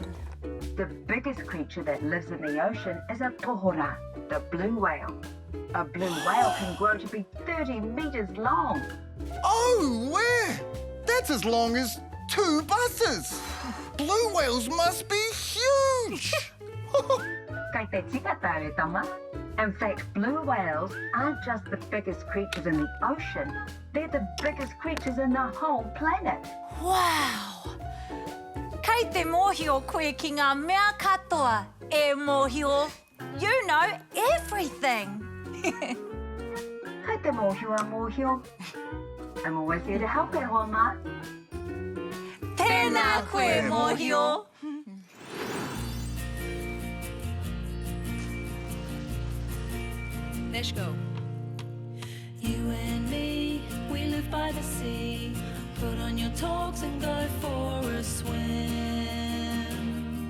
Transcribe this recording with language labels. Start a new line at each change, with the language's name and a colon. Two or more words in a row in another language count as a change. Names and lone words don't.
English: The biggest creature that lives in the ocean is a pohora, the blue whale. A blue whale can grow to be 30 meters long. Oh, where? That's as long as 2 buses. Blue whales must be huge.
Māori: Kei te tika tae tama.
English: In fact, blue whales aren't just the biggest creatures in the ocean, they're the biggest creatures in the whole planet. Wow!
Māori: Kei te mōhio koe ki ngā mea katoa, e mōhio.
English: You know everything.
Māori: Kei te mōhio, mōhio.
English: I'm always here to help
Māori: e hoa mā. Tēnā koe, mōhio.
English: Let's go. You and me, we live by the sea. Put on your togs and go for a swim.